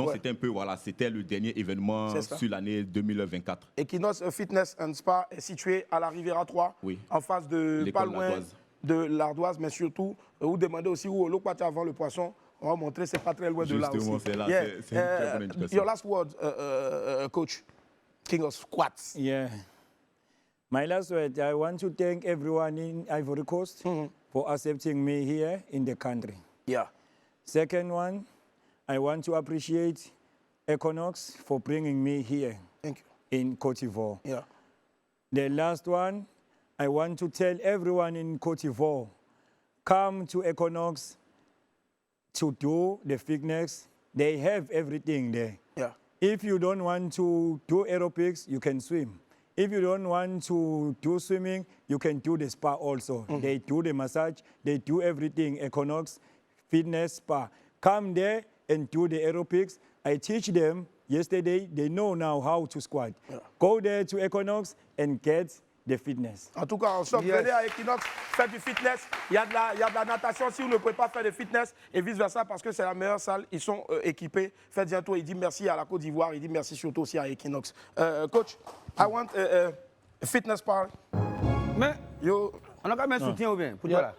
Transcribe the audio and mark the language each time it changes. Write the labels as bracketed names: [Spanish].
[French] Donc, c'était un peu, c'était le dernier événement sur l'année 2024. Equinox Fitness and Spa est situé à la Riviera 3, en face de, pas loin de l'Ardoise, mais surtout, vous demandez aussi où l'eau avant le poisson. On va montrer, c'est pas très loin de là aussi. Justement, c'est là, c'est une très bonne indication. [English] Your last word, coach, King of Squats. Yeah. My last word, I want to thank everyone in Ivory Coast for accepting me here in the country. Yeah. Second one, I want to appreciate Equinox for bringing me here. Thank you. In Côte d'Ivoire. Yeah. The last one, I want to tell everyone in Côte d'Ivoire, come to Equinox to do the fitness. They have everything there. Yeah. If you don't want to do aerobics, you can swim. If you don't want to do swimming, you can do the spa also. They do the massage, they do everything, Equinox Fitness Spa. Come there and do the aerobics. I teach them yesterday, they know now how to squat. Yeah. Go there to Equinox and get the fitness. [French] En tout cas, on sort, venez à Equinox, faites du fitness. Il y a de la natation si vous ne pouvez pas faire de fitness et vice-versa parce que c'est la meilleure salle. Ils sont équipés. Faites bientôt. Il dit merci à la Côte d'Ivoire. Il dit merci surtout aussi à Equinox. [English] Coach, I want a fitness part. [French] Mais on a quand même un soutien ou bien pour dire là.